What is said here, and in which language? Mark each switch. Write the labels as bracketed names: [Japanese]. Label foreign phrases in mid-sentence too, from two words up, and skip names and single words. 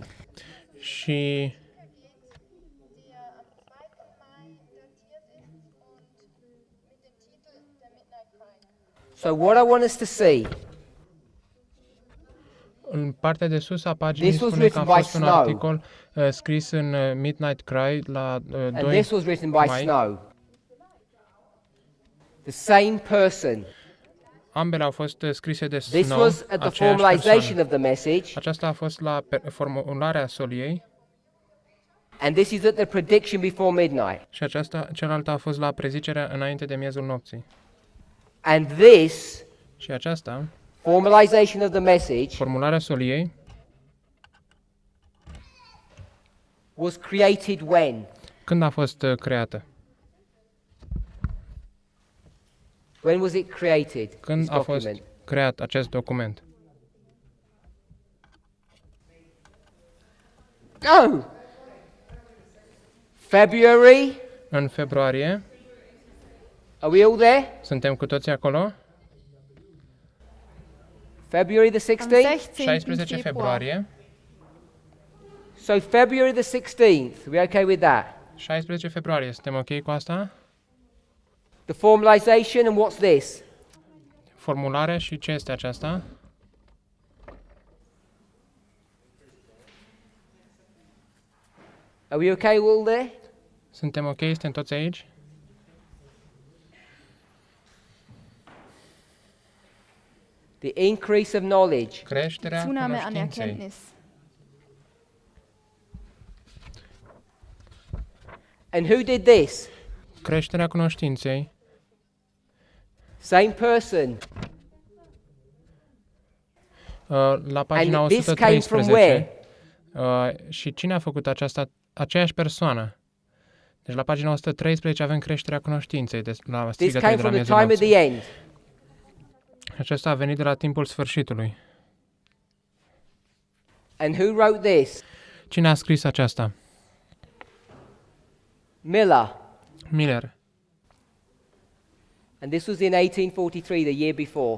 [Romanian] Și [German] der am 2. Mai datiert ist und mit dem Titel Der Midnight Cry. [English] So what I want us to see, [Romanian] în partea de sus a paginii [English] This was [Romanian] spune că a [English] written by [Romanian] fost un [English] Snow. [Romanian] articol scris în Midnight Cry la [English] and 2 this was written by [Romanian] mai. [English] Snow. The same person. [Romanian] Ambele au fost scrise de [English] This Snow, was at the [Romanian] aceeași [English] formalization [Romanian] persoană. [English] of the message, [Romanian] Aceasta a fost la formularea soliei [English] and this is at the prediction before midnight. [Romanian] și cealaltă a fost la prezicerea înainte de miezul nopții. [English] And this [Romanian] Și aceasta, [English] formalization of the message [Romanian] formularea soliei, [English] was created when? [Romanian] când a fost creată? [English] When was it created? [Romanian] Când [English] This [Romanian] a fost [English] document. [Romanian] creat acest document? [English] Oh! February? [Romanian] În februarie. [English] Are we all there? [Romanian] Suntem cu toții acolo? [English] February the [Romanian] Am [English] 16th? [Romanian] 16 [German] Februar. [Romanian] februarie. [English] So February the 16th. We okay with that? [Romanian] 16 februarie. Suntem ok cu asta? [English] The formalization, and what's this? [Romanian] Formularea și ce este aceasta? [English] Are we okay all there? [Romanian] Suntem ok? Suntem toți aici? [English] The increase of knowledge. [Romanian] Creșterea [German] Zunahme an [Romanian] cunoștinței. [German] Erkenntnis. [English] And who did this? [Romanian] Creșterea cunoștinței. [English] Same person. [Romanian] La pagina [English] And this came from where? [Romanian] 113. Și cine a făcut aceasta? Aceeași persoană. Deci la pagina 113 avem creșterea cunoștinței la [English] This [Romanian] strigătele [English] came [Romanian] de la [English] from the [Romanian] miezul [English] time of [Romanian] nopții. [English] the end. [Romanian] Acesta a venit de la timpul sfârșitului. [English] And who wrote this? [Romanian] Cine a scris aceasta? [English] Miller. [Romanian] Miller. [English] And this was in 1843, the year before.